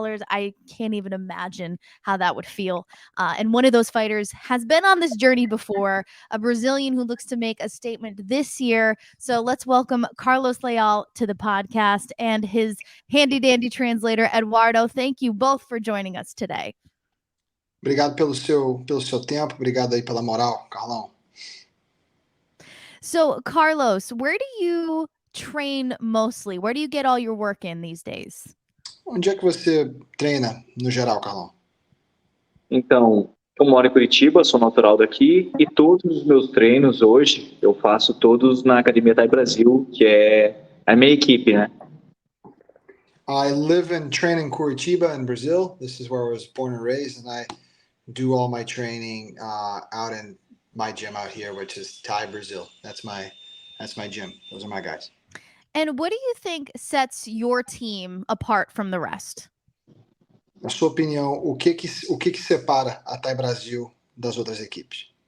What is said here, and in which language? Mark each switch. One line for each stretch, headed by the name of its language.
English: I can't even imagine how that would feel. And one of those fighters has been on this journey before, a Brazilian who looks to make a statement this year. So let's welcome Carlos Leal to the podcast and his handy dandy translator, Eduardo. Thank you both for joining us today.
Portuguese: Obrigado pelo seu tempo. Obrigado aí pela moral, Carlão.
English: So, Carlos, where do you train mostly? Where do you get all your work in these days?
Portuguese: Onde é que você treina, no geral, Carlão? Então, eu moro em Curitiba, sou natural daqui, e todos os meus treinos hoje, eu faço todos na Academia Thai Brasil, que é a minha equipe, né?
English: I live and train in Curitiba, in Brazil. This is where I was born and raised, and I do all my training out in my gym out here, which is Thai Brazil. That's my gym. Those are my guys. And what do you think sets your team apart from the rest?
Portuguese: Na sua opinião, o que separa a Thai Brasil das outras equipes?